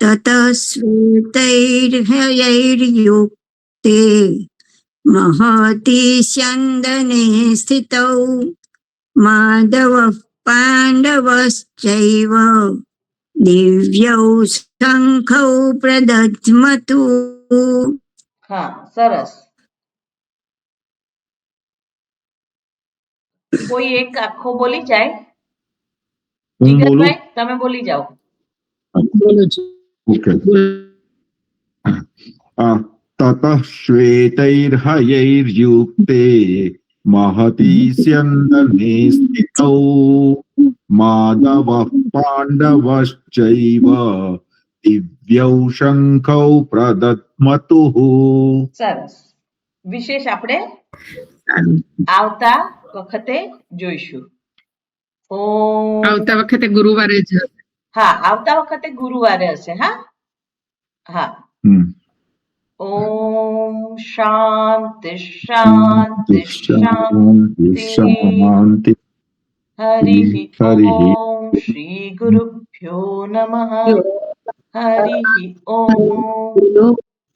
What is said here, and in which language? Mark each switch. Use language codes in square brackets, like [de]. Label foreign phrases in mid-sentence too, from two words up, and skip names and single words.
[sa] ततश्वेतैर्हयैर्युक्ते महति स्यन्दने स्थितौ माधवः पाण्डवश्चैव दिव्यौ शङ्खौ प्रदध्मतु [gu] હા સરસ કોઈ એક આખો બોલી જાય જીગરભાઈ તમે બોલી જાઓ [sa] ઓકે તતઃ શ્વેતૈર્હયૈર્યુક્તે महति स्यन्दने स्थितौ माधवः पाण्डवश्चैव दिव्यौ शङ्खौ प्रदध्मतुः [gu] સરસ વિશેષ આપણે આવતા વખતે જોઈશું આવતા વખતે ગુરુવારે જ હા આવતા વખતે ગુરુવારે હશે હા હા [sa] ओम शांति शांति शांति हरिः ओम श्री गुरुभ्यो नमः हरिः ओम